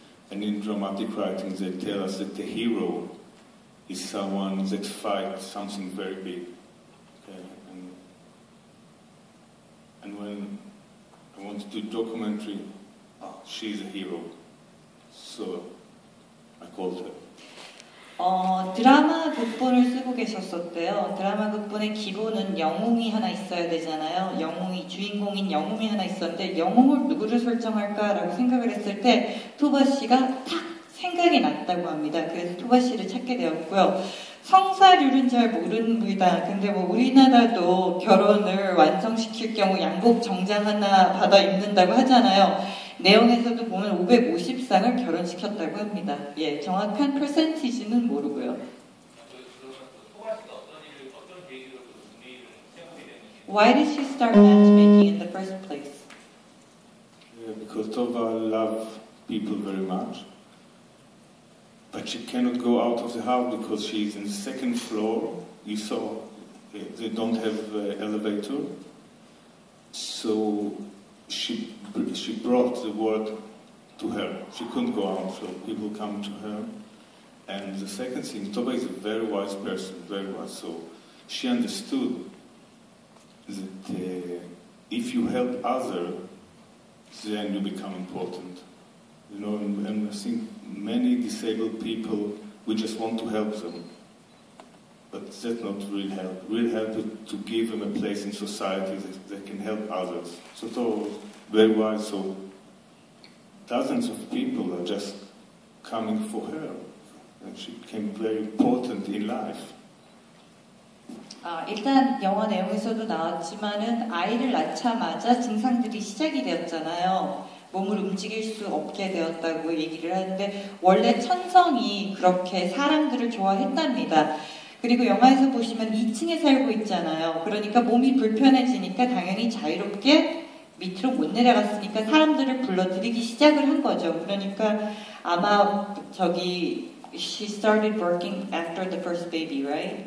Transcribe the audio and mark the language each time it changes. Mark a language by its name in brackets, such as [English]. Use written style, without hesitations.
[English] And in dramatic writing, they tell us that the hero is someone that fights something very big. Okay? And when I want to do documentary, she's a hero. So I called her. [Korean] 드라마 극본을 쓰고 계셨었대요. 드라마 극본의 기본은 영웅이 하나 있어야 되잖아요. 주인공인 영웅이 하나 있었는데 영웅을 누구를 설정할까라고 생각을 했을 때 토바 씨가 탁 생각이 났다고 합니다. 그래서 토바 씨를 찾게 되었고요. 성사률은 잘 모릅니다. 근데 우리나라도 결혼을 완성시킬 경우 양복 정장 하나 받아 입는다고 하잖아요. 내용에서도 보면 550쌍을 결혼시켰다고 합니다. 예, 정확한 퍼센티지는 모르고요. [English] Why did she start matchmaking in the first place? Because Tova loves people very much. But she cannot go out of the house because she is in the second floor. You saw they don't have an elevator. So she brought the world to her. She couldn't go out, so people come to her. And the second thing, Toba is a very wise person, very wise. So she understood that if you help others, then you become important. You know, and I think many disabled people, we just want to help them. But that's not real help. Real help is to give them a place in society that they can help others. So Toba was very wise. So dozens of people are just coming for her. And she became very important in life. [Korean] 일단 영화 내용에서도 나왔지만은 아이를 낳자마자 증상들이 시작이 되었잖아요. 몸을 움직일 수 없게 되었다고 얘기를 하는데 원래 천성이 그렇게 사람들을 좋아했답니다. 그리고 영화에서 보시면 2층에 살고 있잖아요. 그러니까 몸이 불편해지니까 당연히 자유롭게 밑으로 못 내려갔으니까 사람들을 불러들이기 시작을 한 거죠. 그러니까 아마 [English] she started working after the first baby, right?